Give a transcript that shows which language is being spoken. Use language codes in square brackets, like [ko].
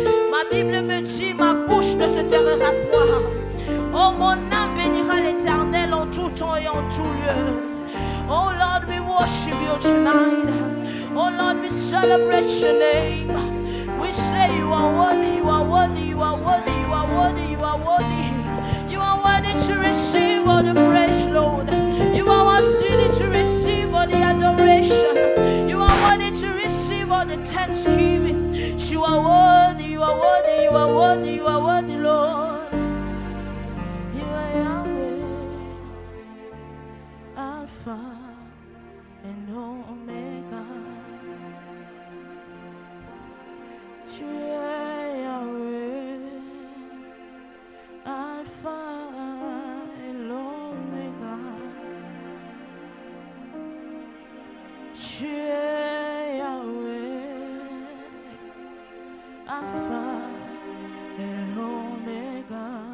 [fr] Ma Bible me dit, ma bouche ne se taira point. Oh, mon âme bénira l'Éternel en tout temps et en tout lieu. [en] Oh Lord, we worship you tonight. Oh Lord, we celebrate your name. We say you are worthy, you are worthy, you are worthy, you are worthy, you are worthy. You are worthy to receive all the praise, Lord. You are worthy to receive all the adoration. You are worthy to receive all the thanksgiving. You are worthy, you are worthy, you are worthy, you are worthy, Lord. You are Yahweh, Alpha and Omega. [fr] Tu es Yahweh, Alpha et l'Oméga. Tu es Yahweh, Alpha et l'Oméga.